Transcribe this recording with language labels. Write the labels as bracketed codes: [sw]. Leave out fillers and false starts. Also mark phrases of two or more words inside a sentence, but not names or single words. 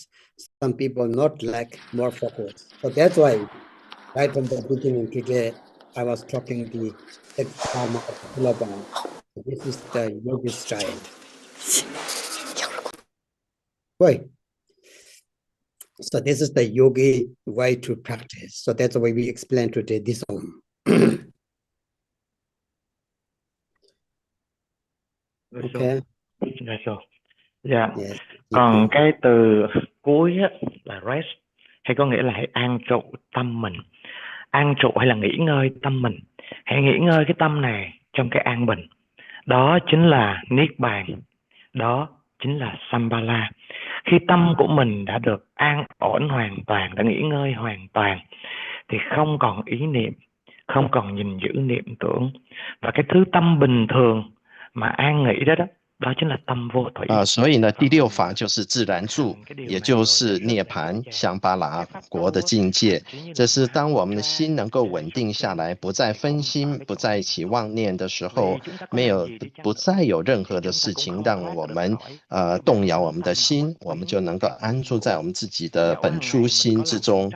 [en] Some people not like more focus. So that's why right from the beginning today, I was talking the Dharma of Silabang. This is the yogi style. Wait. So this is the yogi way to practice. So that's why we explain today this one. Okay. [vi] Rồi. Dạ. [en] Yes. [vi] Còn cái từ cuối á, là rest, hay có nghĩa là hãy an trụ tâm mình. An trụ hay là nghỉ ngơi tâm mình. Hãy nghỉ ngơi cái tâm này trong cái an bình. Đó chính là Niết Bàn. Đó chính là Sambala. Khi tâm của mình đã được an ổn hoàn toàn, đã nghỉ ngơi hoàn toàn, thì không còn ý niệm, không còn nhìn giữ niệm tưởng. Và cái thứ tâm bình thường mà an nghỉ đó đó chính là tâm vô thủy。 [zh] 所以呢，第六法就是自然住，也就是涅槃香巴拉国的境界。这是当我们的心能够稳定下来，不再分心，不再起妄念的时候，不再有任何的事情让我们动摇我们的心，我们就能够安住在我们自己的本初心之中。